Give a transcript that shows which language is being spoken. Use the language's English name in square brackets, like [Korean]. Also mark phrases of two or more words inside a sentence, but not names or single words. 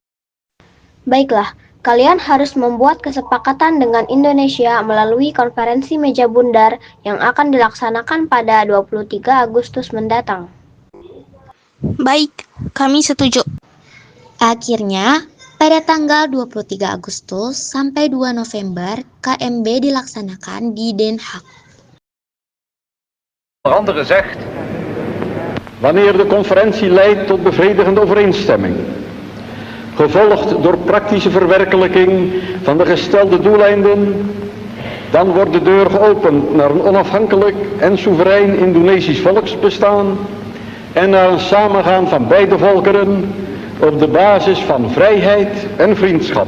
[Indonesian] Baiklah, kalian harus membuat kesepakatan dengan Indonesia melalui konferensi meja bundar yang akan dilaksanakan pada 23 Agustus mendatang. Baik, kami setuju. Akhirnya, pada tanggal 23 Agustus sampai 2 November, KMB dilaksanakan di Den Haag. [Dutch] Andere zegt, wanneer de conferentie leidt tot bevredigende overeenstemming, gevolgd door praktische verwerkelijking van de gestelde doeleinden, dan wordt de deur geopend naar een onafhankelijk en soeverein Indonesisch volksbestaan en naar een samengaan van beide volkeren op de basis van vrijheid en vriendschap.